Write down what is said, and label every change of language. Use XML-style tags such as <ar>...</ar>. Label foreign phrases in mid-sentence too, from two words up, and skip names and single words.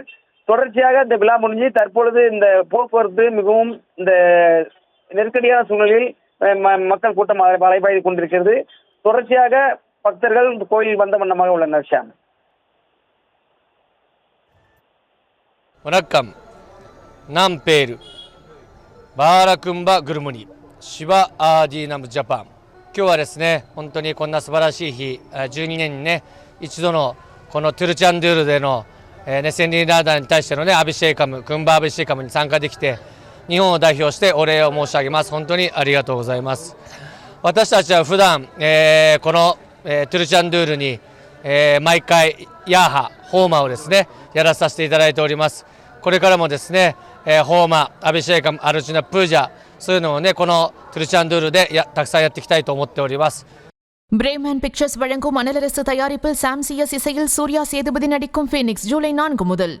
<ta>தொடர்ச்சியாக இந்த விழா முடிஞ்சு தற்பொழுது இந்த போக்குவரத்து மிகவும் இந்த நெருக்கடியான சூழ்நிலையில் மக்கள் கூட்டம் அலைபாய்ந்து கொண்டிருக்கிறது. தொடர்ச்சியாக பக்தர்கள் கோயிலில் வந்த வண்ணமாக உள்ளனர். ஷாம். வணக்கம். நாம் பேரு பாரகும்பா குருமுனி சிவா ஆஜி நம் ஜப்பான்.</ta> <ja>今日はですね、本当にこんな素晴らしい日、12年にね一度のこのトゥルチャンドゥールでの、千里ラーダーに対してのねアビシェイカム、クンバアビシェイカムに参加できて日本を代表してお礼を申し上げます。本当にありがとうございます。私たちは普段、この、トゥルチャンドゥールに、毎回ヤーハ、ホーマをですねやらさせていただいております。これからもですね、ホーマ、アビシェイカム、アルチュナ、プージャ、そういうのをねこのトゥルチャンドゥールでたくさんやっていきたいと思っております。</ja> <ta>பிரேமன் பிக்சர்ஸ் வழங்கும் அனலரசு தயாரிப்பில் சாம் சிஎஸ் இசையில் சூர்யா சேதுபதி நடிக்கும் ஃபீனிக்ஸ் ஜூலை 4 முதல்.</ta>